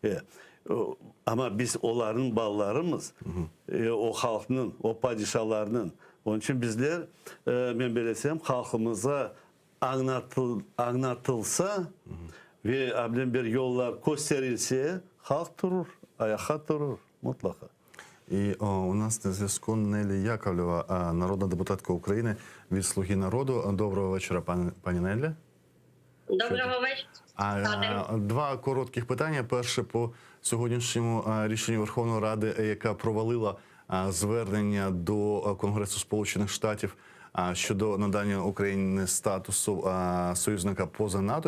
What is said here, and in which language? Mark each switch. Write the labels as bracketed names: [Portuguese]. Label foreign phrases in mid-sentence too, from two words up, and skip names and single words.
[Crimean Tatar] Ama biz onların ballarımız o halkın, o padişahlarının. Onun için bizler ben belesem halkımıza anlatılsa ve bir yollar gösterilse halk durur, ayağa durur mutlaka. [Ukrainian] І у нас на зв'язку Нелі Яковлєва, народна депутатка України від «Слуги народу». Доброго вечора, пані Нелі. Доброго вечора. Два коротких питання. Перше по сьогоднішньому рішенню Верховної Ради, яка провалила звернення до Конгресу Сполучених Штатів щодо надання Україні статусу союзника поза НАТО.